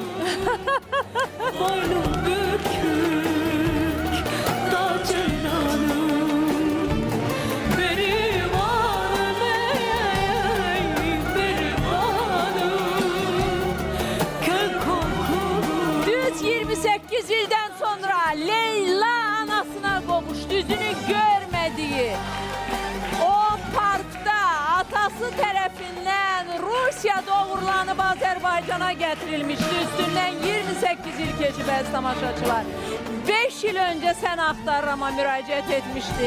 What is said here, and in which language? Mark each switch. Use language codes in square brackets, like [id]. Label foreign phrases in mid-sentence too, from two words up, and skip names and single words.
[tr] Boynum bükük, dağ ceylanım. Benim varım, benim varım. Kök kokulu. [az] Düz 28 ildən sonra Leyla anasına qovuşdu, yüzünü görmədiyi o parkda atası tərəfindən Rus Rusiyada uğurlanıb Azərbaycana gətirilmişdi. Üstündən 28 il keçib əziz tamaşaçılar. 5 il öncə sən axtarırama müraciət etmişdi.